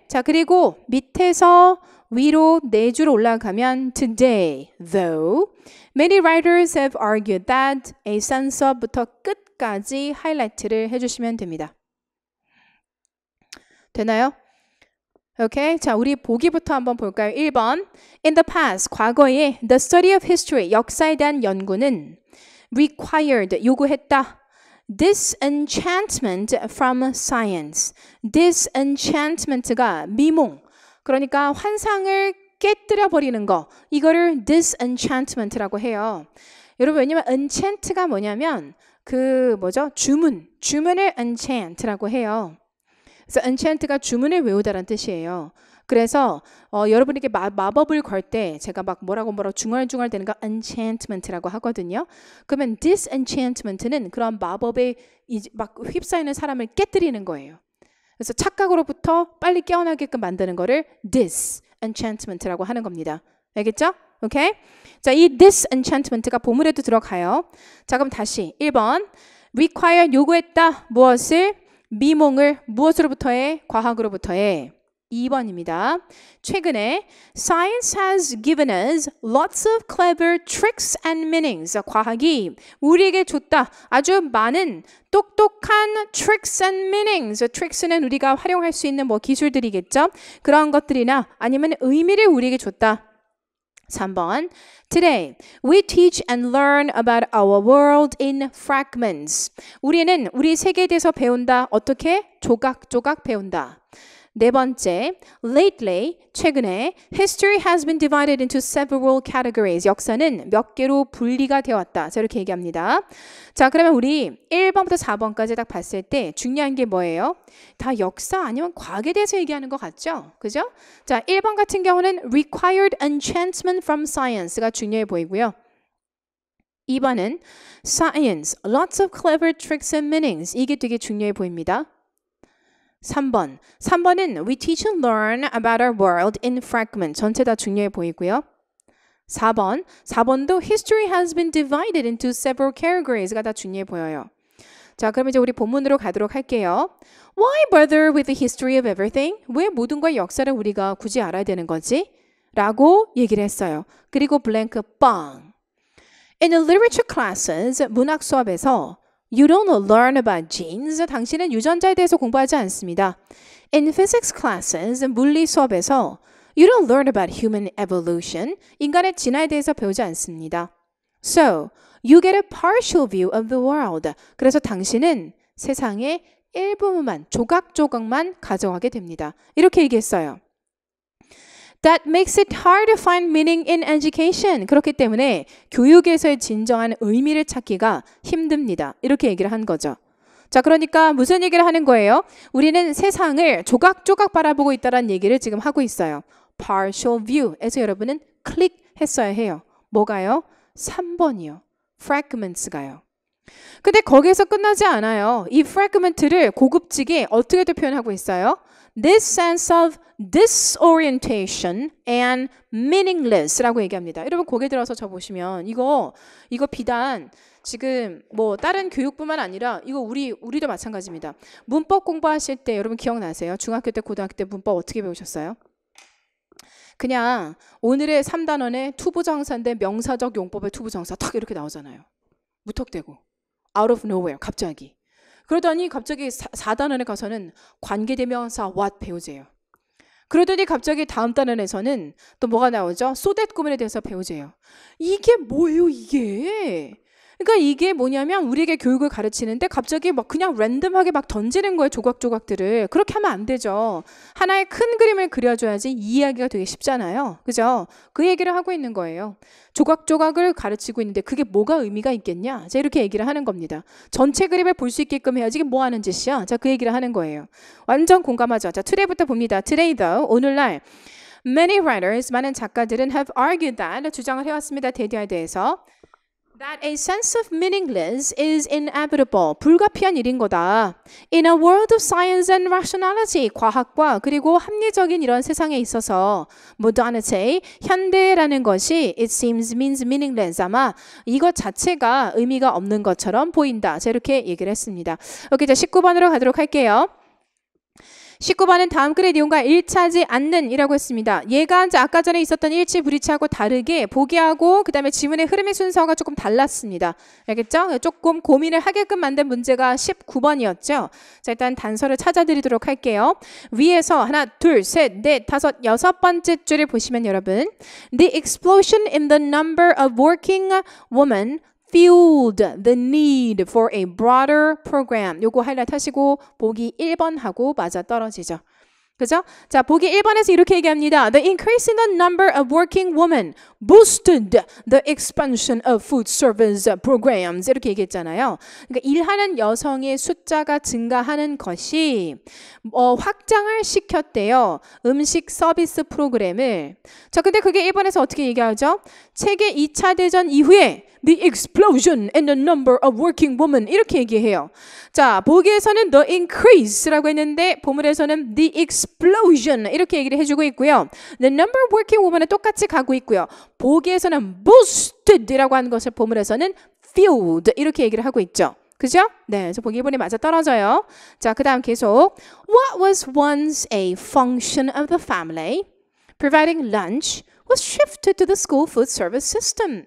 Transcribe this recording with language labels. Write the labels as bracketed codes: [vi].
[ko] 자 그리고 밑에서 위로 네 줄 올라가면 [en] Today, though, many writers have argued that a sense of [ko] 부터 끝까지 하이라이트를 해주시면 됩니다. 되나요? 오케이, 자 우리 보기부터 한번 볼까요? [en] 1번 In the past, [ko] 과거에 [en] the study of history, [ko] 역사에 대한 연구는 [en] required, [ko] 요구했다. [en] disenchantment from science. [ko] disenchantment가 미몽, 그러니까 환상을 깨뜨려 버리는 거, 이거를 disenchantment라고 해요. 여러분 왜냐면 enchant가 뭐냐면 그 뭐죠? 주문을 enchant라고 해요. 그래서 enchant가 주문을 외우다라는 뜻이에요. 그래서 여러분에게 마법을 걸 때 제가 막 뭐라고 중얼중얼 되는 거 enchantment라고 하거든요. 그러면 disenchantment는 그런 마법에 막 휩싸이는 사람을 깨뜨리는 거예요. 그래서 착각으로부터 빨리 깨어나게끔 만드는 거를 disenchantment라고 하는 겁니다. 알겠죠? 오케이? 자, 이 disenchantment가 보물에도 들어가요. 자, 그럼 다시 1번. require 요구했다. 무엇을? 미몽을 무엇으로부터 해? 과학으로부터 해. 2번입니다. 최근에 [en] Science has given us lots of clever tricks and meanings. [ko] 과학이 우리에게 줬다. 아주 많은 똑똑한 [en] tricks and meanings. [ko] tricks는 우리가 활용할 수 있는 뭐 기술들이겠죠. 그런 것들이나 아니면 의미를 우리에게 줬다. 3번. [en] Today, we teach and learn about our world in fragments. [ko] 우리는 우리 세계에 대해서 배운다. 어떻게? 조각조각 배운다. 네 번째, [en] lately, [ko] 최근에 [en] history has been divided into several categories. [ko] 역사는 몇 개로 분리가 되었다. 자, 이렇게 얘기합니다. 자, 그러면 우리 1번부터 4번까지 딱 봤을 때 중요한 게 뭐예요? 다 역사 아니면 과학에 대해서 얘기하는 것 같죠? 그죠? 자, 1번 같은 경우는 [en] required enchantment from science [ko] 가 중요해 보이고요. [en] 2번은 science, lots of clever tricks and meanings. [ko] 이게 되게 중요해 보입니다. [en] 3번은 we teach and learn about our world in fragments. [ko] 전체 다 중요해 보이고요. [en] 4번도 history has been divided into several categories가 [ko] 다 중요해 보여요. 자, 그럼 이제 우리 본문으로 가도록 할게요. [en] Why bother with the history of everything? [ko] 왜 모든 거의 역사를 우리가 굳이 알아야 되는 거지? 라고 얘기를 했어요. 그리고 블랭크 빵. [en] In the literature classes, [ko] 문학 수업에서 [en] You don't learn about genes. [ko] 당신은 유전자에 대해서 공부하지 않습니다. [en] In physics classes, [ko] 물리 수업에서 [en] You don't learn about human evolution. [ko] 인간의 진화에 대해서 배우지 않습니다. [en] So, you get a partial view of the world. [ko] 그래서 당신은 세상의 일부분만, 조각조각만 가져가게 됩니다. 이렇게 얘기했어요. [en] That makes it hard to find meaning in education. [ko] 그렇기 때문에 교육에서의 진정한 의미를 찾기가 힘듭니다. 이렇게 얘기를 한 거죠. 자, 그러니까 무슨 얘기를 하는 거예요? 우리는 세상을 조각조각 바라보고 있다는 얘기를 지금 하고 있어요. [en] Partial view [ko] 에서 여러분은 클릭했어야 해요. 뭐가요? 3번이요. Fragments가요. 근데 거기에서 끝나지 않아요. 이 fragment를 고급지게 어떻게도 표현하고 있어요? [en] This sense of disorientation and meaningless [ko] 라고 얘기합니다. 여러분 고개 들어서 저 보시면 이거 비단 지금 뭐 다른 교육뿐만 아니라 이거 우리도 마찬가지입니다. 문법 공부하실 때 여러분 기억나세요? 중학교 때 고등학교 때 문법 어떻게 배우셨어요? 그냥 오늘의 3단원의 투부정사인데 명사적 용법의 투부정사 탁 이렇게 나오잖아요. 무턱대고 [en] out of nowhere [ko] 갑자기. 그러더니 갑자기 4단원에 가서는 관계대명사 what 배우재요. 그러더니 갑자기 다음 단원에서는 또 뭐가 나오죠? so that 구문에 대해서 배우재요. 이게 뭐예요 이게? 그러니까 이게 뭐냐면 우리에게 교육을 가르치는데 갑자기 막 그냥 랜덤하게 막 던지는 거예요. 조각조각들을. 그렇게 하면 안 되죠. 하나의 큰 그림을 그려줘야지 이해하기가 되게 쉽잖아요. 그죠? 그 얘기를 하고 있는 거예요. 조각조각을 가르치고 있는데 그게 뭐가 의미가 있겠냐? 자, 이렇게 얘기를 하는 겁니다. 전체 그림을 볼 수 있게끔 해야지 이게 뭐 하는 짓이야? 자, 그 얘기를 하는 거예요. 완전 공감하죠. 자, today부터 봅니다. [en] Today though, [ko] 오늘날 [en] many writers, [ko] 많은 작가들은 [en] have argued that, [ko] 주장을 해왔습니다. 대디어에 대해서. [en] That a sense of meaningless is inevitable. [ko] 불가피한 일인 거다. [en] In a world of science and rationality. [ko] 과학과 그리고 합리적인 이런 세상에 있어서 modernity, 현대라는 것이 [en] it seems means meaningless. [ko] 아마 이것 자체가 의미가 없는 것처럼 보인다. 자, 이렇게 얘기를 했습니다. 오케이, 자 19번으로 가도록 할게요. 19번은 다음 글의 내용과 일치하지 않는 이라고 했습니다. 얘가 이제 아까 전에 있었던 일치 불일치하고 다르게 보기하고 그 다음에 지문의 흐름의 순서가 조금 달랐습니다. 알겠죠? 조금 고민을 하게끔 만든 문제가 19번이었죠. 자, 일단 단서를 찾아드리도록 할게요. 위에서 하나, 둘, 셋, 넷, 다섯, 여섯 번째 줄을 보시면 여러분 [en] The explosion in the number of working women fueled the need for a broader program. [ko] 요거 하이라이트 하시고 보기 1번하고 맞아 떨어지죠. 그죠? 자, 보기 1번에서 이렇게 얘기합니다. [en] The increase in the number of working women boosted the expansion of food service programs. [ko] 이렇게 얘기했잖아요. 그러니까 일하는 여성의 숫자가 증가하는 것이 확장을 시켰대요. 음식 서비스 프로그램을. 자, 근데 그게 1번에서 어떻게 얘기하죠? 세계 2차 대전 이후에 [en] the explosion in the number of working women [ko] 이렇게 얘기해요. 자, 보기에서는 [en] the increase [ko] 라고 했는데 본문에서는 [en] the explosion [ko] 이렇게 얘기를 해주고 있고요. [en] the number of working women [ko] 은 똑같이 가고 있고요. 보기에서는 boosted이라고 하는 것을 본문에서는 filled 이렇게 얘기를 하고 있죠. 그죠? 네, 그래서 보기 1번이 맞아 떨어져요. 자, 그 다음 계속 [en] What was once a function of the family, providing lunch, was shifted to the school food service system.